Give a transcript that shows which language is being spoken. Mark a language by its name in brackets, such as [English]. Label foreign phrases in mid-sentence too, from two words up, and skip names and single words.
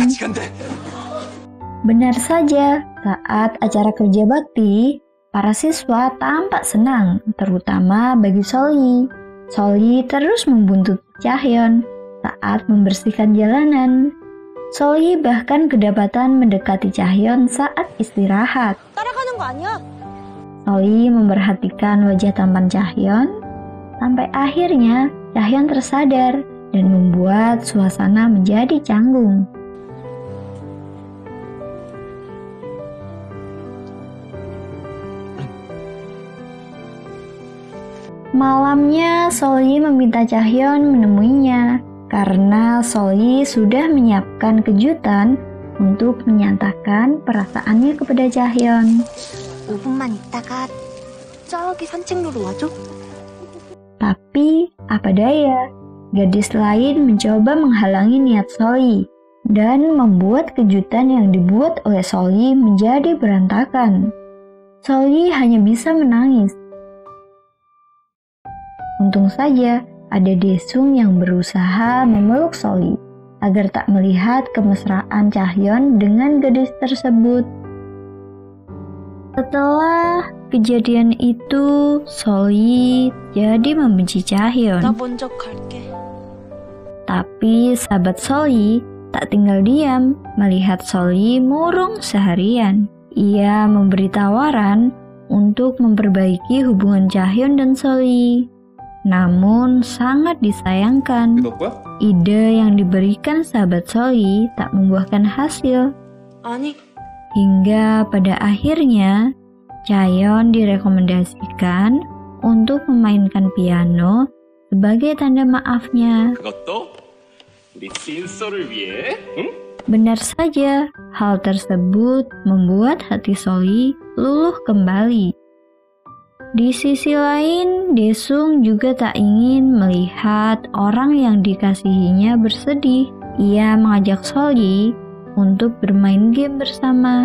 [Indonesian] Benar saja, saat acara kerja bakti, para siswa tampak senang, terutama bagi Seolgi. Seolgi terus membuntut Chahyun saat membersihkan jalanan. Seolgi bahkan kedapatan mendekati Chahyun saat istirahat. [Korean] 따라가는 거 아니야? [Indonesian] Seolgi memperhatikan wajah tampan Chahyun sampai akhirnya Chahyun tersadar dan membuat suasana menjadi canggung. Malamnya Seolgi meminta Chahyun menemuinya karena Seolgi sudah menyiapkan kejutan untuk menyatakan perasaannya kepada Chahyun. [Korean] 5분만 있다가 저기 산책로로 와줘. [Indonesian] Tapi apa daya, gadis lain mencoba menghalangi niat Seolgi dan membuat kejutan yang dibuat oleh Seolgi menjadi berantakan. Seolgi hanya bisa menangis. Untung saja ada Daesung yang berusaha memeluk Seolgi agar tak melihat kemesraan Chahyun dengan gadis tersebut. Setelah kejadian itu, Seolgi jadi membenci Chahyun. [Korean] 나 먼저 갈게. [Indonesian] Tapi sahabat Seolgi tak tinggal diam melihat Seolgi murung seharian. Ia memberi tawaran untuk memperbaiki hubungan Chahyun dan Seolgi. Namun sangat disayangkan, ide yang diberikan sahabat Seolgi tak membuahkan hasil. [Korean] 아니, [Indonesian] Hingga pada akhirnya Chahyun direkomendasikan untuk memainkan piano sebagai tanda maafnya. [Korean] 그것도 우리 신서를 위해, 응? [Indonesian] Benar saja, hal tersebut membuat hati Seolgi luluh kembali. Di sisi lain, Daesung juga tak ingin melihat orang yang dikasihinya bersedih. Ia mengajak Seolgi untuk bermain game bersama.